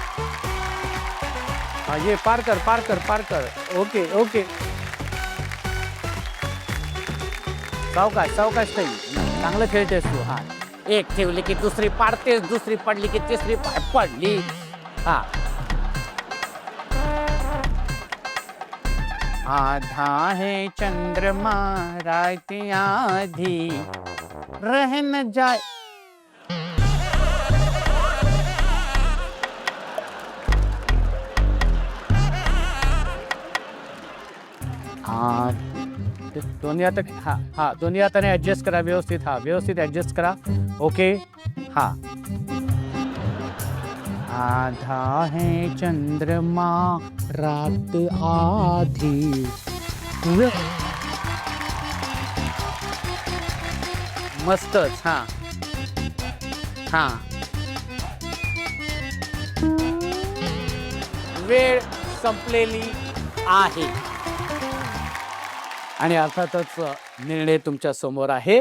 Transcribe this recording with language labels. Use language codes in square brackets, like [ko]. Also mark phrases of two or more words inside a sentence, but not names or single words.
[mr] हा, ये पार कर. ओके. सावकाश ताई, चांगलं खेळतेस तू. हा, एक ठेवली की दुसरी पाडतेस, दुसरी पडली की तिसरी पडली. हा, [hi] आधा है चंद्रमा रात आधी रह न जाए. [mr] हा, दोन्ही हात. हा, दोन्ही हाताने ऍडजस्ट करा व्यवस्थित. हा, व्यवस्थित ऍडजस्ट करा. ओके. हा, [hi] आधा है चंद्रमा रात आधी. [mr] मस्तच. हा, वेळ संपलेली आहे आणि अर्थातच निर्णय तुमच्या समोर आहे.